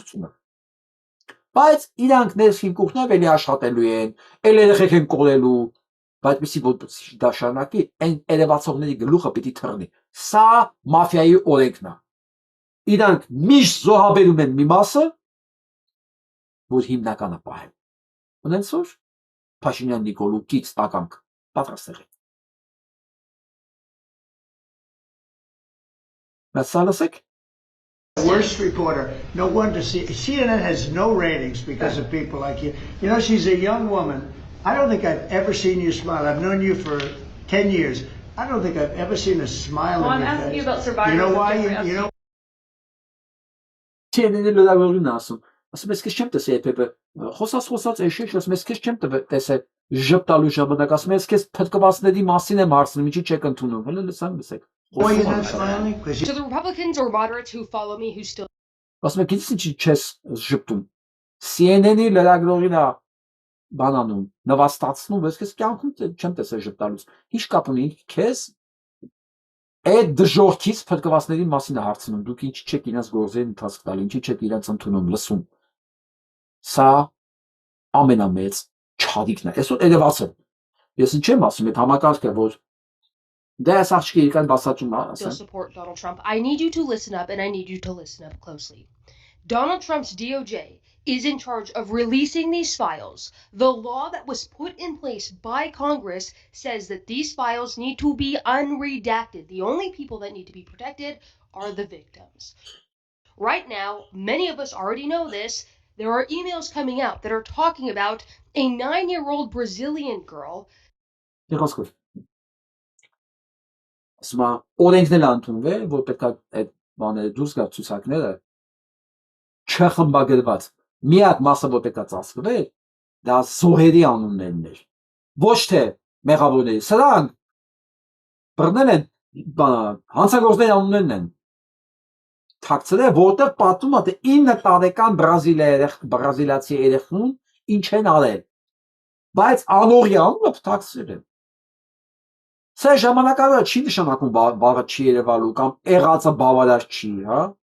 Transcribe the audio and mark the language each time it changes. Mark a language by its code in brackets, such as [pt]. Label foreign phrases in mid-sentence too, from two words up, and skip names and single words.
[hy] է։ Բայց իրանք ներքին կուխնով էլի աշխատելու են, էլ երեխեք են կորելու, բայց որ դա շարունակի, այն երևացողների գլուխը պիտի թռնի։ Սա մաֆիայի օրենքն է։ Իրանք միշտ զոհաբերում են մի մասը, որ հիմնականը պահել։ Ունենց որ Փաշինյան Նիկոլու կից տականք պատրաստ եղեք։ Բայց սա լսեք։ [en] Worst reporter. No wonder CNN has no ratings because of people like you. You know, she's a young woman. I don't think I've ever seen you smile. I've known you for 10 years. I don't think I've ever seen a smile on your face. I'm asking you about survivors. You know why? You know. [hy] CNN-ի լրագրողին ասում, ես քեզ չեմ տեսել երբևէ, խոսած էշեշ, ես քեզ չեմ տեսել ժպտալու ժամանակ, ասում ես քեզ փրկվածների մասին եմ հարցնում, ինչի չեք ընդունում, հələ լսեք։ [en] Why you're not smiling? To the Republicans or moderates who follow me who still [hy] Ասում եք ինչի չես ժպտում։ CNN-ի լրագրողին է բանանում, նվաստացնում, ես քեզ կյանքում չեմ տեսել ժպտալուց։ Ինչ կապ ունի քեզ այդ դժողքից փրկվածների մասին է հարցնում, դուք ինչի չեք իրենց գործերին ընթացք տալի, ինչի չեք իրենց ընդունում, լսում։ Սա ամենամեծ չադիկն է։ Այսօր երևացել։ Ես ինչ եմ ասում, այդ համակարգը, որ [en] still support Donald Trump. I need you to listen up, and I need you to listen up closely. Donald Trump's DOJ is in charge of releasing these files. The law that was put in place by Congress says that these files need to be unredacted. The only people that need to be protected are the victims. Right now, many of us already know this. There are emails coming out that are talking about a 9-year-old Brazilian girl. [hy] Ասում է օրենքներ ընդունվել, որ պետք է այդ բաները դուրս գա ցուցակները չխմբագրված։ Միակ մասը որ պետք է ծածկվել, դա զոհերի անուններն էր։ Ոչ թե մեղավորների։ Սրանք բռնել են հանցագործների անուններն են։ Թաքցրել, որտեղ պատում է թե 9 տարեկան բրազիլացի երեխուն ինչ են արել։ Բայց անողի անունը թաքցրել են։ Սա ժամանակավորը չի նշանակում վաղը չի երևալու կամ եղածը բավարար չի, հա։